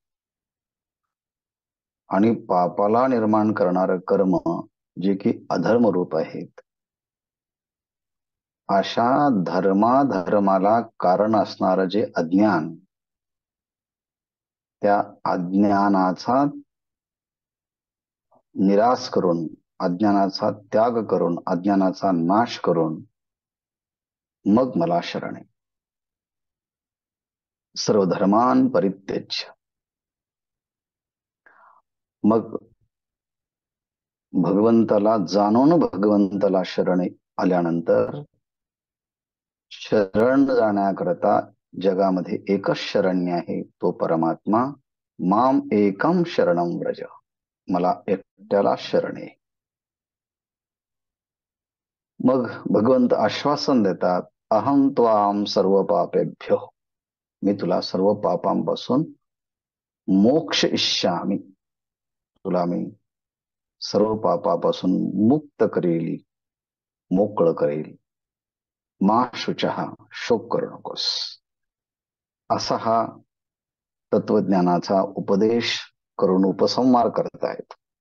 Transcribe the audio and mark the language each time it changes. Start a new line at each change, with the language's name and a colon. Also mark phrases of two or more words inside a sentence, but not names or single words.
Marathi: आणि पापाला निर्माण करणार कर्म जे की अधर्मरूप आहेत, अशा धर्माला कारण असणारं जे अज्ञान, त्या अज्ञानाचा निराश करून, अज्ञानाचा त्याग करून, अज्ञानाचा नाश करून मग मला शरण आहे.
Sanskrit: सर्व धर्मान परित्यज्य.
Marathi: मग भगवंताला जाणून भगवंताला शरण आल्यानंतर शरण जाण्याकरता जगामध्ये एकच शरण्य आहे, तो परमात्मा.
Sanskrit: माम एकम शरणम व्रज.
Marathi: मला एकट्याला शरण आहे. मग भगवंत आश्वासन देतात,
Sanskrit: अहम त्वाम सर्व पापेभ्यो.
Marathi: मी तुला सर्व पापांपासून
Sanskrit: मोक्ष इष्यामी.
Marathi: तुला मी सर्व पापापासून मुक्त करेल, मोकळ करेल.
Sanskrit: मा शुचः.
Marathi: शोक करू नकोस. असा हा तत्वज्ञानाचा उपदेश करून उपसंहार करतायत.